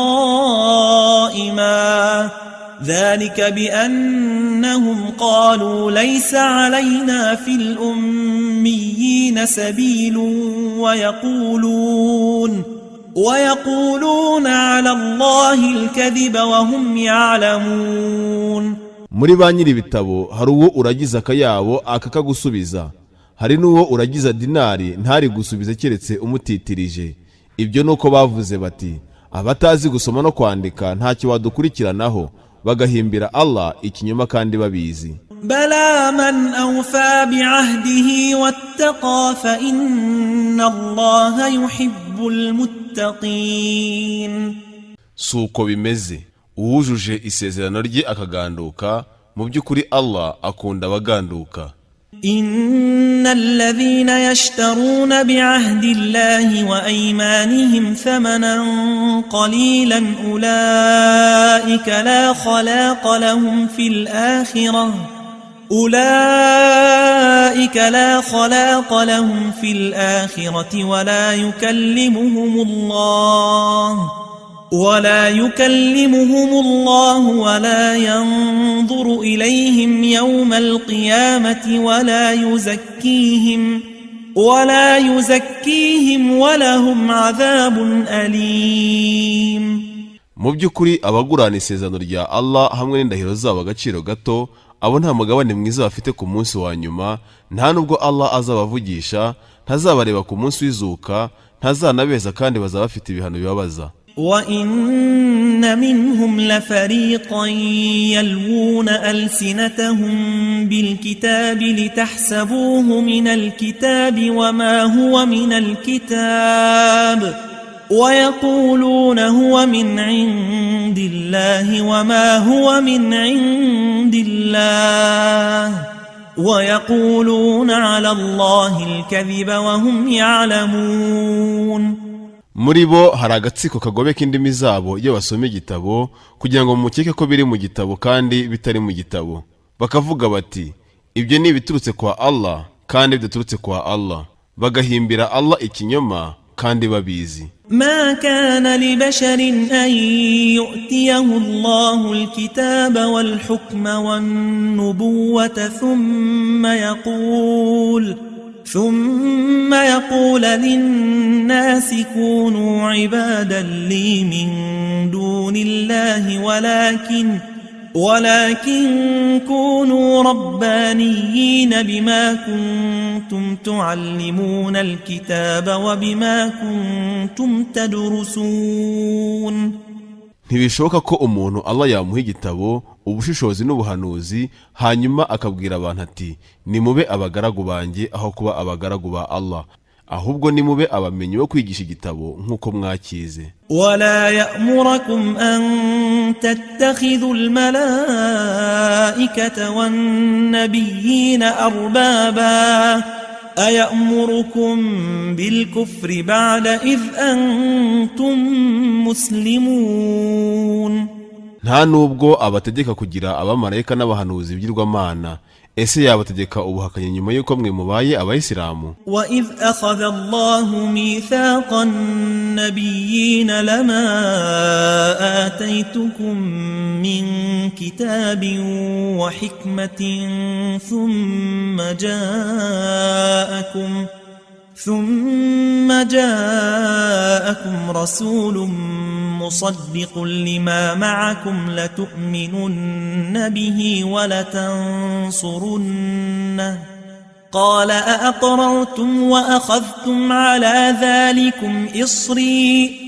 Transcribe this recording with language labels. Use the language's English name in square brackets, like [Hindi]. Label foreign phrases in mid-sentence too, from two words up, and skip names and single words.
[Arabic] قائما ذلك بأنهم قالوا ليس علينا في الأميين سبيل ويقولون على الله الكذب وهم يعلمون. [Kinyarwanda] muri ba nyiri ibitabo hari uwo uragiza akayabo akakagusubiza, hari n'uwo uragiza dinari ntari gusubiza keretse umutitirije. Ibyo nuko bavuze bati abatazi gusoma no kwandika ntacyo wadukurikiranaho, bagahimbira Allah ikinyoma kandi babizi. [Arabic] بلى من أوفى بعهده واتقى فإن الله يحب المتقين. [Kinyarwanda] Suko bimeze, uwujuje isezerano rye akaganduka, mu by'ukuri Allah akunda abaganduka. [Arabic] إن الذين يشترون بعهد الله وأيمانهم ثمنا قليلا أولئك لا خلاق لهم في الآخرة ولا يكلمهم الله ولا ينظر إليهم يوم القيامة ولا يزكيهم ولهم عذاب أليم. [Kinyarwanda] mu by'ukuri abagurana isezerano rya Allah hamwe n'indahiro zabo agaciro gato, abo nta mugabane mwiza bafite ku munsi wa nyuma, nta nubwo Allah azabavugisha, ntazabareba ku munsi w'izuka, ntazanabeza kandi bazaba bafite ibihano bibabaza. [Arabic] وَإِنَّ مِنْهُمْ لَفَرِيقًا يَلْوُونَ أَلْسِنَتَهُمْ بِالْكِتَابِ لِتَحْسَبُوهُ مِنَ الْكِتَابِ وَمَا هُوَ مِنَ الْكِتَابِ وَيَقُولُونَ هُوَ مِنْ عِنْدِ اللَّهِ وَمَا هُوَ مِنْ عِنْدِ اللَّهِ وَيَقُولُونَ عَلَى اللَّهِ الْكَذِبَ وَهُمْ يَعْلَمُونَ. [Kinyarwanda] muri bo hari agatsiko kagobeka indimi zabo iyo basoma igitabo kugira ngo mukeke ko biri mu gitabo kandi bitari mu gitabo, bakavuga bati ibyo ni ibiturutse kwa Allah kandi bidaturutse kwa Allah, bagahimbira Allah ikinyoma kandi babizi. [Arabic] ما كان لبشر أن يؤتيه الله الكتاب والحكم والنبوة ثم يقول للناس كونوا عبادا لي من دون الله ولكن كونوا ربانيين بما كنتم تعلمون الكتاب وبما كنتم تدرسون. [Kinyarwanda] ntibishoboka ko umuntu Allah yamuha igitabo, ubushishozi n'ubuhanuzi, hanyuma akabwira abantu ati nimube abagaragu banjye aho kuba abagaragu ba Allah, ahubwo nimube abamenyi bo kwigisha igitabo nk'uko mwakize. [Arabic] ولا يأمركم أن تتخذوا الملائكة والنبيين أربابا أيأمركم بالكفر بعد إذ أنتم مسلمون. [Kinyarwanda] nta nubwo abategeka kugira abamarayika n'abahanuzi b'ibigirwamana, ese yabategeka ubuhakanyi nyuma yuko mwe mubaye abayisilamu. [Arabic] وَإِذْ أَخَذَ اللَّهُ مِيثَاقَ النَّبِيِّينَ لَمَا آتَيْتُكُم مِّن كِتَابٍ وَحِكْمَةٍ ثُمَّ جاءكم رسول مصدق لما معكم لتؤمنن به ولتنصرنه قال أأقررتم وأخذتم على ذلكم إصري